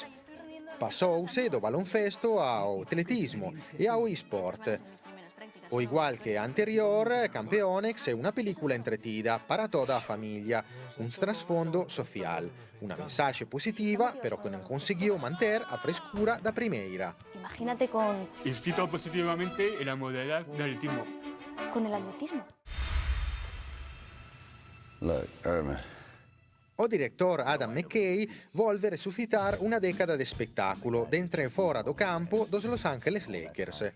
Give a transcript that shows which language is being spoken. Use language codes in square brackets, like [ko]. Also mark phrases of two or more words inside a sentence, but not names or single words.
[gl] Pasouse do baloncesto ao atletismo e ao e-sport. O igual que a anterior, Campeonex é unha película entretida para toda a familia, un trasfondo social, unha mensaxe positiva, pero que non conseguiu manter a frescura da primeira. [es] Imagínate con... Inscrito positivamente en la modalidad de atletismo. con el atletismo. [en] Look, Irvin. [gl] O diretor Adam McKay volve resucitar unha década de espectáculo dentro e fora do campo dos Los Angeles Lakers.